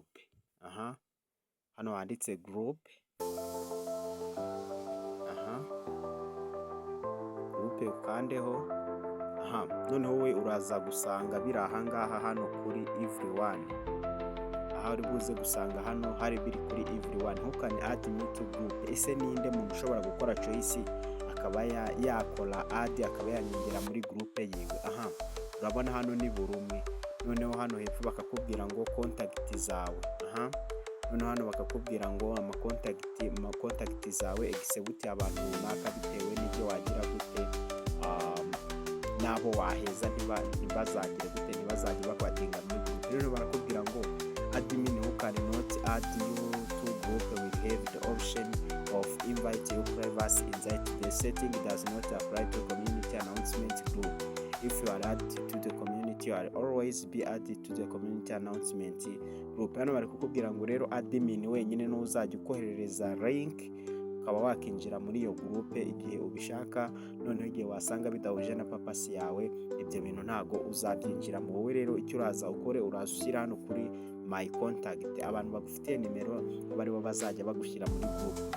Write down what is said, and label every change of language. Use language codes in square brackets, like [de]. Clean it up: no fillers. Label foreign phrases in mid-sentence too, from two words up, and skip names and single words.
[rw] Hano handitse group. Group ukandeho. Noneho we uraza gusanga biri aha ngaha hano kuri everyone. Uri buze gusanga hano hari biri kuri everyone. Ntukane [en] add me to group. [rw] Ese ninde muntu ushobora gukora choice akaba yakora add akaba yanyongera muri group yiwe. Urabona hano ni buri umwe. Noneho hano hepfo bakakubwira ngo contact zawe. Noneho hano bakakubwira ngo ama contact zawe execute abantu runaka bitewe n'ibyo wagira gute, nabo waheza ntibazagire gute, ntibazagire bakwadinga muri group. Rero barakubwira ngo [en] admin who cannot add you to group will have the option of invite you privacy inside the setting does not apply to community announcement group. If you are added to the community, you will always be added to the community announcement group. [rw] Hano bari kukubwira ngo rero admin wenyine n'uzajya ukoherereza link ukaba wakinjira muri iyo group igihe ubishaka. Noneho igihe wasanga bidahuje na papasi yawe, ibyo bintu ntago uzabyinjiramo. Wowe rero icyo uraza ukore, uraza ushyira hano kuri [en] my contact [rw] abantu bagufitiye nimero bari bo bazajya bagushyira muri group.